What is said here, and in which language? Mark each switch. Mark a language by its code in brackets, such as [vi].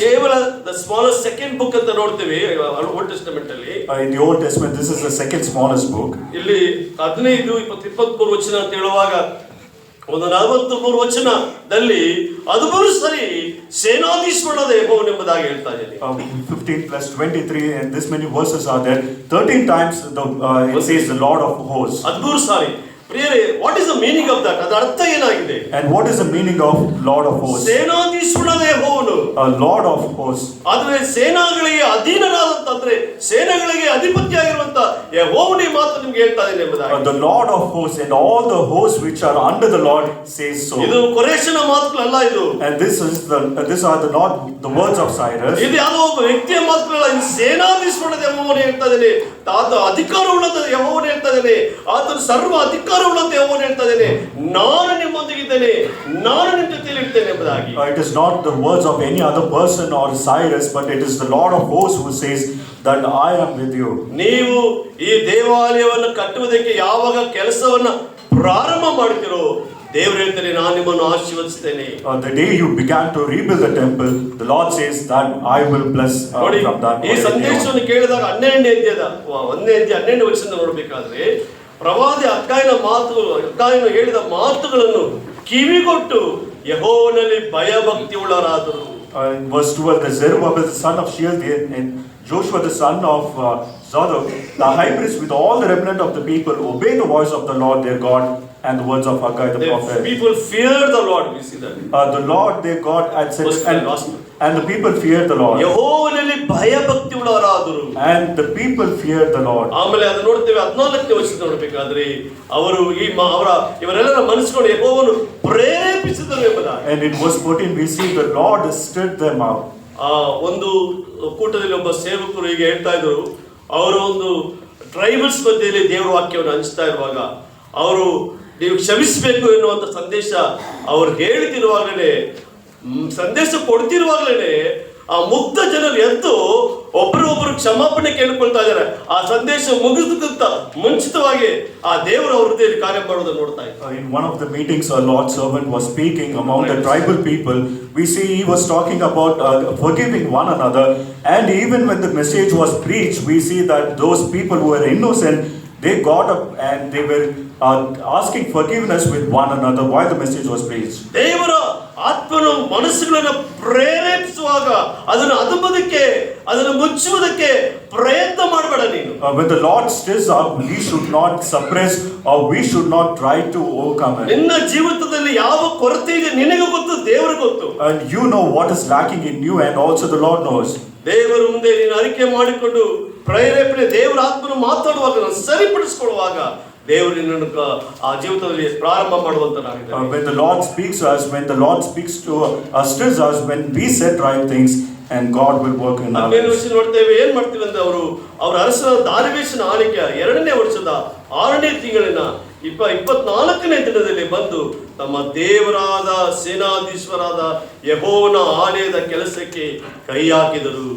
[kn] ಕೇವಲ [en] the smallest second book [kn] ಅಂತ ನೋಡ್ತೀವಿ ಓಲ್ಡ್ ಟೆಸ್ಟಮೆಂಟ್ ಅಲ್ಲಿ. [en] In the Old Testament, this is the second smallest book. [kn] ಇಲ್ಲಿ 15, 20, 23 ವಚನ ಅಂತ ಹೇಳುವಾಗ ಒಂದು 43 ವಚನದಲ್ಲಿ 13 ಸರಿ ಸೇನಾಧೀಶ್ವರನಾದ ಯೆಹೋವನೆಂಬುದಾಗಿ ಹೇಳ್ತಾ ಇದ್ದೇನೆ. [en] 15 plus 23 and this many verses are there. 13 times it says the Lord of hosts. [kn] 13 ಸಾರಿ. ಪ್ರಿಯರೇ, [en] What is the meaning of that? [kn] ಅದರ ಅರ್ಥ ಏನಾಗಿದೆ? [en] And what is the meaning of Lord of hosts? [kn] ಸೇನಾಧೀಶ್ವರನಾದ ಯೆಹೋವನು, [en] Lord of hosts. [kn] ಆದರೆ ಸೇನಾಗಳಿಗೆ ಅಧೀನನಾದಂತಂದ್ರೆ ಸೇನೆಗಳಿಗೆ ಅಧಿಪತಿಯಾಗಿರುವಂತ ಯೆಹೋವನೇ ಮಾತು ನಿಮಗೆ ಹೇಳ್ತಾ ಇದ್ದೇನೆ ಎಂಬುದಾಗಿ. [en] The Lord of hosts and all the hosts which are under the Lord says so. [kn] ಇದು ಕೊರೇಶನ ಮಾತುಗಳಲ್ಲ ಇದು. [en] And these are not the words of Cyrus. [kn] ಇದು ಯಾವುದೋ ಒಬ್ಬ ವ್ಯಕ್ತಿಯ ಮಾತುಗಳಲ್ಲ. ಇದು ಸೇನಾಧೀಶ್ವರನಾದ ಯೆಹೋವನೇ ಹೇಳ್ತಾ ಇದ್ದಾನೆ. ಆತ ಅಧಿಕಾರವುಳ್ಳಂತ ಯೆಹೋವನೇ ಹೇಳ್ತಾ ಇದ್ದಾನೆ. ಆತನು ಸರ್ವ ಅಧಿಕಾರವುಳ್ಳಂತ ಯೆಹೋವನೇ ಹೇಳ್ತಾ ಇದ್ದಾನೆ. ನಾನು ನಿಮ್ಮೊಂದಿಗಿದ್ದೇನೆ, ನಾನು ನಿಮ್ಮ ಜೊತೆಯಲ್ಲಿ ಇರ್ತೇನೆ ಎಂಬುದಾಗಿ. [en] It is not the words of any other person or Cyrus, but it is the Lord of hosts who says that I am with you. [kn] ನೀವು ಈ ದೇವಾಲಯವನ್ನು ಕಟ್ಟುವುದಕ್ಕೆ ಯಾವಾಗ ಕೆಲಸವನ್ನ ಪ್ರಾರಂಭ ಮಾಡ್ತಿರೋ ದೇವರು ಹೇಳ್ತಾನೆ, ನಾನು ನಿಮ್ಮನ್ನು ಆಶೀರ್ವದಿಸ್ತೇನೆ. [en] The day you began to rebuild the temple, the Lord says that I will bless from that. [kn] ಈ ಸಂದೇಶವನ್ನು ಕೇಳಿದಾಗ 12ನೇ ಅಧ್ಯಾಯ 12ನೇ ವಚನ ನೋಡಬೇಕಾದ್ರೆ ಪ್ರವಾದಿ ಹಗ್ಗಾಯನು ಹೇಳಿದ ಮಾತುಗಳನ್ನು ಕಿವಿಗೊಟ್ಟು ಯೆಹೋವನಲ್ಲಿ ಭಯಭಕ್ತಿ ಉಳ್ಳವರಾದರು. [en] In verse 12, the Zerubbabel the son of Shealtiel and Joshua the son of Zadok, the high priest with all the remnant of the people, obey the voice of the Lord their God and the words of Haggai the prophet. People fear the Lord. We see that. The Lord their God had said, and the people feared the Lord. [kn] ಯೆಹೋವನಲ್ಲಿ ಭಯಭಕ್ತಿ ಉಳ್ಳವರಾದರು. [en] And the people feared the Lord. [kn] ಆಮೇಲೆ ಅದು ನೋಡ್ತೇವೆ 14ನೇ ವಚನ ನೋಡಬೇಕಾದ್ರೆ ಅವರು ಇವರೆಲ್ಲರ ಮನಸ್ಸುಗಳು ಯೆಹೋವನು ಪ್ರೇರೇಪಿಸಿದರು ಎಂಬುದಾಗಿ. [en] And in verse 14 we see the Lord stirred them up. [kn] ಒಂದು ಕೂಟದಲ್ಲಿ ಒಬ್ಬ ಸೇವಕರು ಹೀಗೆ ಹೇಳ್ತಾ ಇದ್ರು. ಅವರು ಒಂದು ಟ್ರೈಬಲ್ಸ್ ಮಧ್ಯೆಯಲ್ಲಿ ದೇವರ ವಾಕ್ಯವನ್ನು ಹಂಚ್ತಾ ಇರುವಾಗ ಅವರು ನೀವು ಕ್ಷಮಿಸಬೇಕು ಎನ್ನುವಂತ ಸಂದೇಶ ಅವ್ರು ಹೇಳ್ತಿರುವಾಗಲೇ, ಸಂದೇಶ ಕೊಡ್ತಿರುವಾಗಲೇ ಆ ಮುಗ್ಧ ಜನರು ಎದ್ದು ಒಬ್ಬರೊಬ್ಬರು ಕ್ಷಮಾಪಣೆ ಕೇಳಿಕೊಳ್ತಾ ಇದ್ದಾರೆ. ಆ ಸಂದೇಶ ಮುಗಿದಕ್ಕಿಂತ ಮುಂಚಿತವಾಗಿ ಆ ದೇವರು ಅವ್ರ ಹೃದಯದಲ್ಲಿ ಕಾರ್ಯ ಮಾಡೋದನ್ನು ನೋಡ್ತಾ ಇದ್ದಾರೆ. [en] In one of the meetings, a Lord's servant was speaking among the tribal people. We see he was talking about forgiving one another, and even when the message was preached, we see that those people who were innocent, they got up and they were asking forgiveness with one another while the message was preached. [kn] ದೇವರ ಆತ್ಮನು ಮನಸ್ಸುಗಳನ್ನು ಪ್ರೇರೇಪಿಸುವಾಗ ಅದನ್ನು ಅದುಮೋದಕ್ಕೆ, ಅದನ್ನು ಮುಚ್ಚುವುದಕ್ಕೆ ಪ್ರಯತ್ನ ಮಾಡಬೇಡ ನೀನು. [en] When the Lord stirs up, we should not suppress or we should not try to overcome it. [kn] ನಿನ್ನ ಜೀವಿತದಲ್ಲಿ ಯಾವ ಕೊರತೆ ಇದೆ ನಿನಗೆ ಗೊತ್ತು, ದೇವರಿಗೆ ಗೊತ್ತು. [en] And you know what is lacking in you, and also the Lord knows. [kn] ದೇವರ ಮುಂದೆ ನೀನು ಅರಿಕೆ ಮಾಡಿಕೊಂಡು ಪ್ರೇರೇಪಣೆ ದೇವರ ಆತ್ಮನು ಮಾತಾಡುವಾಗ ಸರಿಪಡಿಸಿಕೊಳ್ಳುವಾಗ ದೇವರು ನಿನ್ನನ್ನು ಆ ಜೀವಿತದಲ್ಲಿ ಪ್ರಾರಂಭ ಮಾಡುವಂತನಾಗಿದ್ದಾನೆ. [en] When the Lord speaks to us, when the Lord speaks to us, stirs us, when we set right things, and God will work in our lives. [kn] ನೋಡ್ತೇವೆ ಏನ್ ಮಾಡ್ತೀವಿ ಅಂದ್ರೆ ಅವರ ಅರಸನ ದಾರಿವೇಶನ ಆಳಿಕೆಯ 2ನೇ ವರ್ಷದ 6ನೇ ತಿಂಗಳಿನ 24ನೇ ದಿನದಲ್ಲಿ ಬಂದು ತಮ್ಮ ದೇವರಾದ ಸೇನಾಧೀಶ್ವರಾದ ಯೆಹೋವನ ಆಲಯದ ಕೆಲಸಕ್ಕೆ ಕೈ ಹಾಕಿದರು.